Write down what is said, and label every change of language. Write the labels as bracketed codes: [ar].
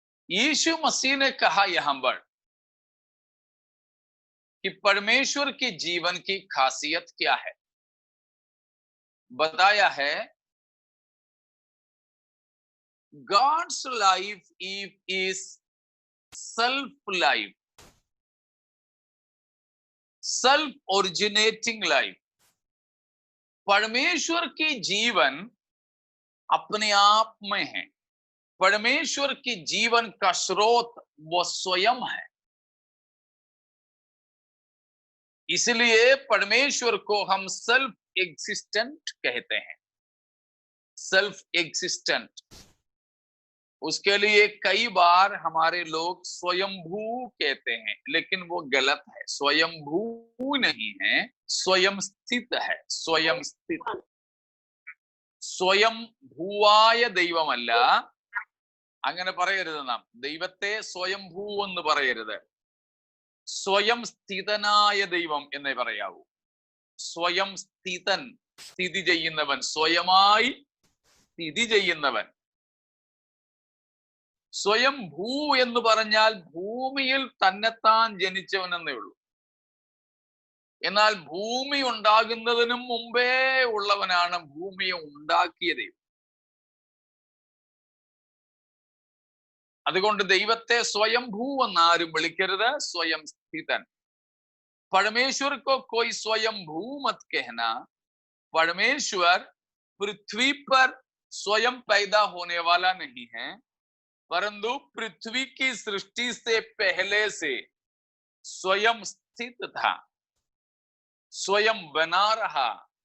[hi] यीशु मसीह ने कहा यहां पर कि परमेश्वर के जीवन की खासियत क्या है? बताया है, [en] God's life is self-life, self-originating life. [hi] परमेश्वर की जीवन अपने आप में है। परमेश्वर के जीवन का स्रोत वो स्वयं है। इसलिए परमेश्वर को हम सेल्फ एग्जिस्टेंट कहते हैं। Self existent. उसके लिए कई बार हमारे लोग स्वयंभू कहते हैं, लेकिन वो गलत है। स्वयंभू नहीं है, स्वयं स्थित है। स्वयं स्थित। [ml] സ്വയം ഭൂവായ ദൈവമല്ല, അങ്ങനെ പറയരുത്. നാം ദൈവത്തെ സ്വയംഭൂ എന്ന് പറയരുത്. സ്വയം സ്ഥിതനായ ദൈവം എന്നേ പറയാവൂ. സ്വയം സ്ഥിതൻ, സ്ഥിതി ചെയ്യുന്നവൻ, സ്വയമായി സ്ഥിതി ചെയ്യുന്നവൻ. സ്വയം ഭൂ എന്ന് പറഞ്ഞാൽ ഭൂമിയിൽ തന്നെത്താൻ ജനിച്ചവൻ എന്നേ ഉള്ളൂ. എന്നാൽ ഭൂമി ഉണ്ടാകുന്നതിനും മുമ്പേ ഉള്ളവനാണ് ഭൂമിയെ ഉണ്ടാക്കിയ ദൈവം. അതുകൊണ്ട് ദൈവത്തെ സ്വയംഭൂ എന്നാരും വിളിക്കരുത്, സ്വയം സ്ഥിതൻ. [hi] परमेश्वर को कोई स्वयंभू मत कहना. परमेश्वर पृथ्वी पर स्वयं पैदा होने वाला नहीं है, परंतु पृथ्वी की सृष्टि से पहले से स्वयं स्थित था, स्वयं बना रहा.